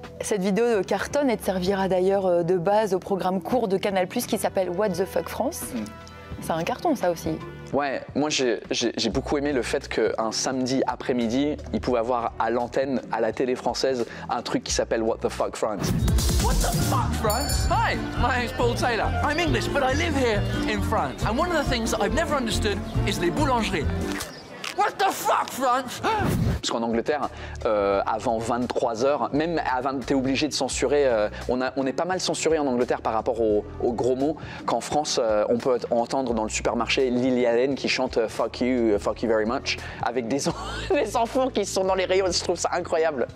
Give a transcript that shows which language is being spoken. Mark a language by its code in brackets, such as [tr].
[fr] Cette vidéo cartonne et te servira d'ailleurs de base au programme court de Canal+, qui s'appelle What the Fuck France. C'est un carton, ça aussi. Ouais, moi j'ai beaucoup aimé le fait qu'un samedi après-midi, il pouvait avoir à l'antenne, à la télé française, un truc qui s'appelle What the Fuck France. [en] What the fuck, France? Hi, my name's Paul Taylor. I'm English, but I live here in France. And one of the things that I've never understood is [fr] les boulangeries. [en] What the fuck, France? [fr] Parce qu'en Angleterre, avant 23h, même t'es obligé de censurer. On est pas mal censuré en Angleterre par rapport aux gros mots. Qu'en France, on peut entendre dans le supermarché Lily Allen qui chante [en] fuck you very much, [fr] avec des enfants qui sont dans les rayons. Je trouve ça incroyable.